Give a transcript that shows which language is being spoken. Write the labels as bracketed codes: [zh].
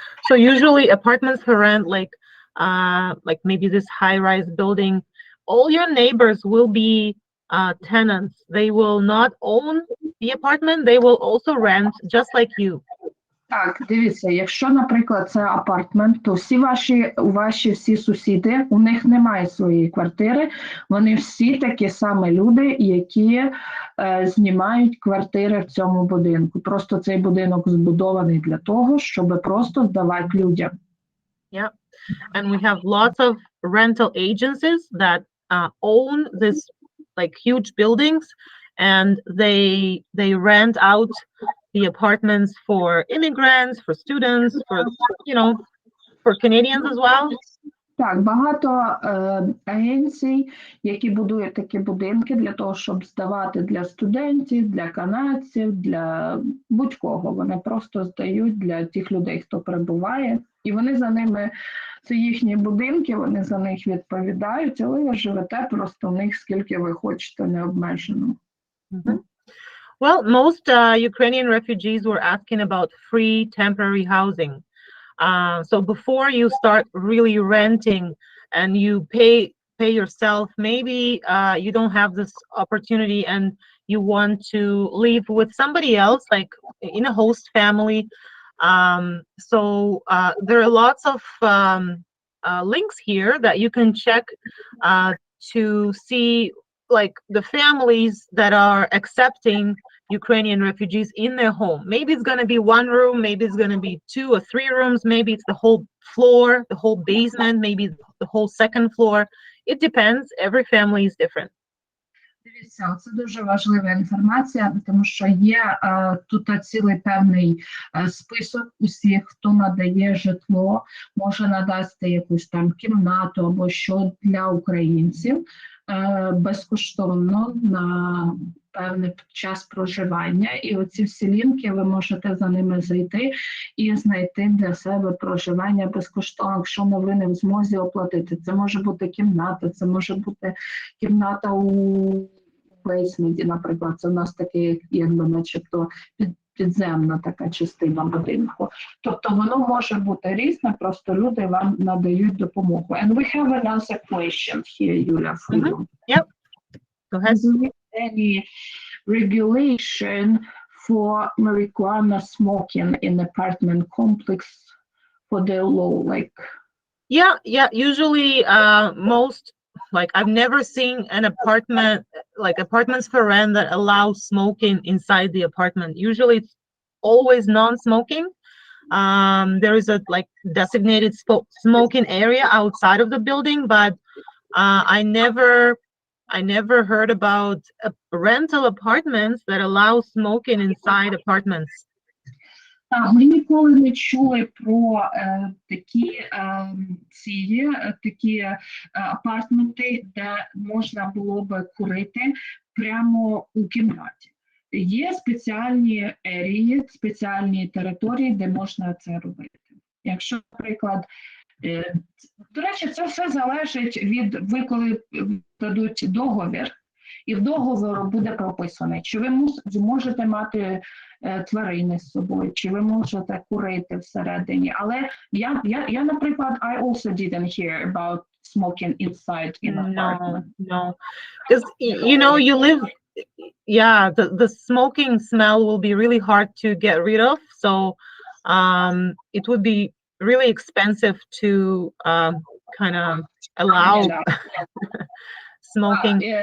[en] So usually apartments for rent, like maybe this high-rise building, all your neighbors will be tenants. They will not own the apartment, they will also rent just like you. [uk] Так, дивіться, якщо, наприклад, це апартмент, то ваші всі сусіди, у них немає своєї квартири, вони всі такі самі люди, які знімають квартири в цьому будинку. Просто цей будинок збудований для того, щоб просто здавати людям. [en] Yeah, and we have lots of rental agencies that own this like huge buildings, and they rent out the apartments for immigrants, for students, for Canadians as well. [uk] Так, багато агенцій, які будують такі будинки для того, щоб здавати для студентів, для канадців, для будь-кого. Вони просто здають для тих людей, хто перебуває. І вони за ними, це їхні будинки, вони за них відповідають, але ви живете просто в них, скільки ви хочете, необмежено. [en] Well, most Ukrainian refugees were asking about free temporary housing. So before you start really renting and you pay yourself, maybe you don't have this opportunity and you want to live with somebody else, like in a host family. So there are lots of links here that you can check to see like the families that are accepting Ukrainian refugees in their home. Maybe it's going to be one room, maybe it's going to be 2 or 3 rooms, maybe it's the whole floor, the whole basement, maybe the whole second floor. It depends. Every family is different. [uk] Дивіться, це дуже важлива інформація, тому що є тут цілий певний список усіх, хто надає житло, може надати якусь там кімнату або що для українців безкоштовно на певний час проживання. І оці всі лінки, ви можете за ними зайти і знайти для себе проживання безкоштовно, якщо ви не в змозі оплатити. Це може бути кімната, це може бути кімната у бейсменті, наприклад. Це у нас таке, якби начебто підземна така частина будинку. Тобто воно може бути різне, просто люди вам надають допомогу. [en] And we have another question here, Юля, for you. Yep. Go ahead. Is there any regulation for marijuana smoking in apartment complex for the law, like? Yeah. Usually, most, like, I've never seen an apartment, like apartments for rent that allow smoking inside the apartment. Usually it's always non-smoking. There is a like designated smoking area outside of the building, but I never heard about rental apartments that allow smoking inside apartments. [uk] Так, ми ніколи не чули про такі апартменти, де можна було би курити прямо у кімнаті. Є спеціальні ерії, спеціальні території, де можна це робити. Якщо, наприклад, до речі, це все залежить від, ви коли дадуть договір, і в договору буде прописано, чи ви можете мати тварини з собою, чи ви можете курити всередині. Але я, наприклад, [en] I also didn't hear about smoking inside in apartment. No. Because, you know, you live, yeah, the smoking smell will be really hard to get rid of. So it would be really expensive to kind of allow smoking.